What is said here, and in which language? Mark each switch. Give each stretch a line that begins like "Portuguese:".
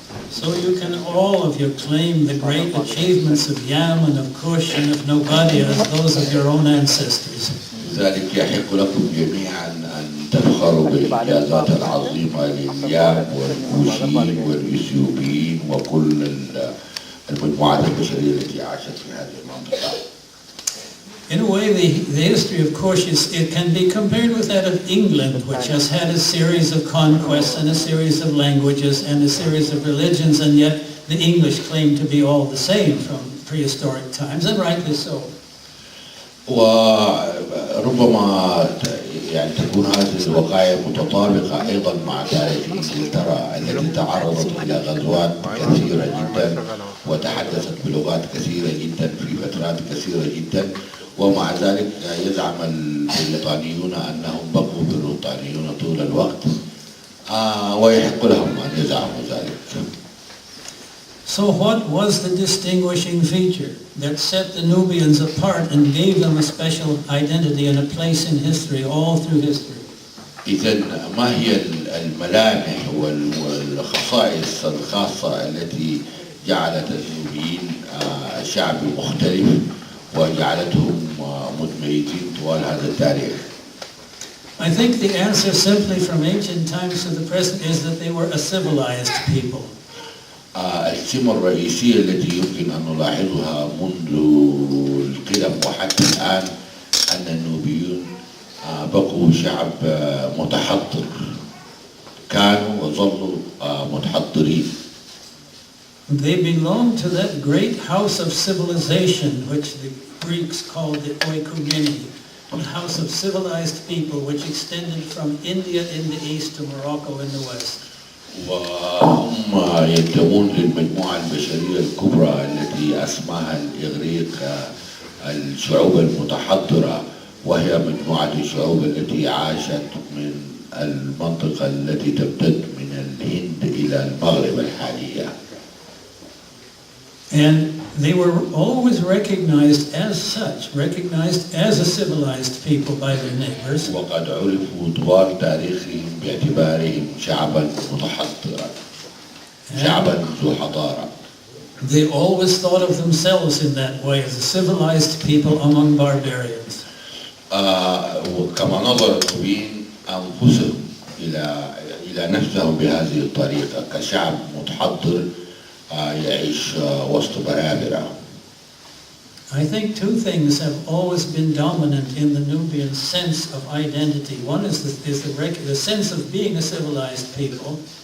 English: So you can all of you claim the great achievements of Yam and of Kush and of Nobadia as those of your own ancestors.
Arabic: لذلك يحق لكم جميعا أن تفخروا بالإنجازات العظيمة لليام والكوشيين والإثيوبيين وكل المجموعات البشرية التي عاشت في هذه المنطقة.
English: In a way, the history of Kush it can be compared with that of England, which has had a series of conquests and a series of languages and a series of religions, and yet the English claim to be all the same from prehistoric times, and rightly so.
Arabic: وربما يعني تكون هذه الوقائع متطابقة أيضا مع تاريخ إنجلترا التي تعرضت إلى غزوات كثيرة جدا وتحدثت بلغات كثيرة جدا في فترات كثيرة جدا، ومع ذلك يزعم البريطانيون أنهم بقوا بريطانيون طول الوقت ويحق لهم أن يزعموا ذلك.
English: So what was the distinguishing feature that set the Nubians apart and gave them a special identity and a place in history all through history?
Arabic: إذن ما هي الملامح والخصائص الخاصة التي جعلت النوبيين النوبيين شعب مختلف وجعلتهم متميزين طوال هذا التاريخ.
English: I think the answer simply from ancient times to the present is that they were a civilized people.
Arabic: السمة الرئيسية التي يمكن أن نلاحظها منذ القدم وحتى الآن أن النوبيون بقوا شعب متحضر، كانوا وظلوا متحضرين.
English: They belong to that great house of civilization which the Greeks called the oikoumene, the house of civilized people which extended from India in the east to Morocco in the west.
Arabic: وهم ينتمون للمجموعة البشرية الكبرى التي أسماها الإغريق الشعوب المتحضرة، وهي مجموعة الشعوب التي عاشت من المنطقة التي تمتد من الهند إلى المغرب الحالية.
English: And they were always recognized as such, recognized as a civilized people by their neighbors.
Arabic: وقد عرفوا طوال تاريخهم باعتبارهم شعبا متحضرا، شعبا ذو حضارة.
English: They always thought of themselves in that way as a civilized people among barbarians.
Arabic: وكما نظر النوبيين أنفسهم إلى نفسهم بهذه الطريقة كشعب متحضر يعيش وسط برابرة.
English: I think two things have always been dominant in the Nubian sense of identity. One is the sense of being a civilized people.